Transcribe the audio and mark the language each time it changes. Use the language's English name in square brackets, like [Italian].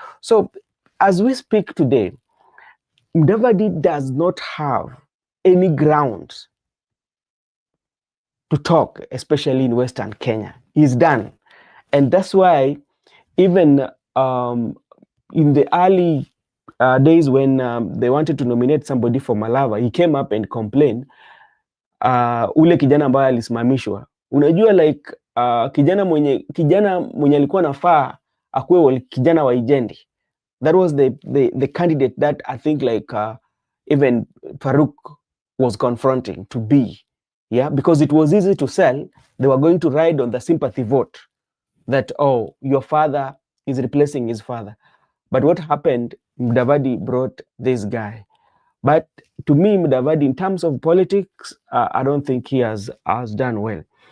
[English] So as we speak today, Mudavadi does not have any grounds to talk, especially in Western Kenya. He's done. And that's why even in the early days when they wanted to nominate somebody for Malava, he came up and complained, ule kijana ambaye alisimamishwa. [Swahili] Unajua like kijana mwenye alikuwa nafaa akuwe kijana wa Ijendi. [English] That was the candidate that I think like even Farouk was confronting to be. Yeah, because it was easy to sell. They were going to ride on the sympathy vote that, oh, your father is replacing his father. But what happened, Mudavadi brought this guy. But to me, Mudavadi, in terms of politics, I don't think he has done well.